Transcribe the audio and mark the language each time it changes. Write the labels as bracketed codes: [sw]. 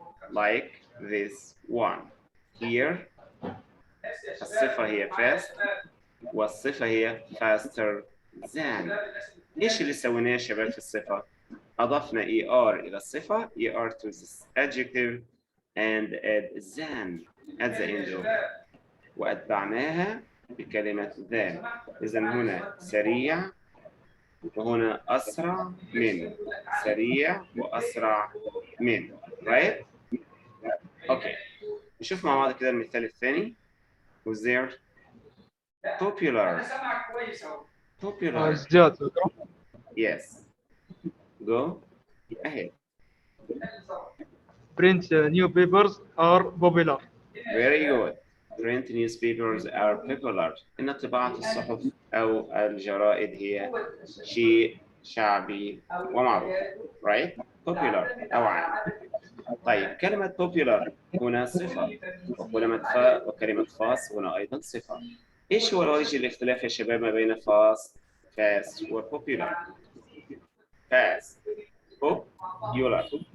[en] Like this one. Here, [ar] الصفة هي [en] fast [ar] والصفة هي [en] faster than. [ar] إيش اللي سويناه يا شباب في الصفة؟ أضفنا er إلى الصفة [en] er to this adjective and add than at the end of [ar] وأتبعناها بكلمة than. إذا هنا سريع وهنا أسرع من. سريع وأسرع من. [en] right? Okay. [ar] نشوف مع بعض كده المثال الثاني. [en] who's there? Popular. Popular. Yes. Go ahead. Print newspapers are popular. Very good. Print newspapers are popular. [ar] إن طباعة الصحف أو الجرائد هي شيء شعبي ومعروف. Right? Popular أو عام. طيب كلمة popular هنا صفة وكلمة fast هنا أيضا صفة. إيش هو وجه الاختلاف يا شباب ما بين fast و popular؟ fast popular.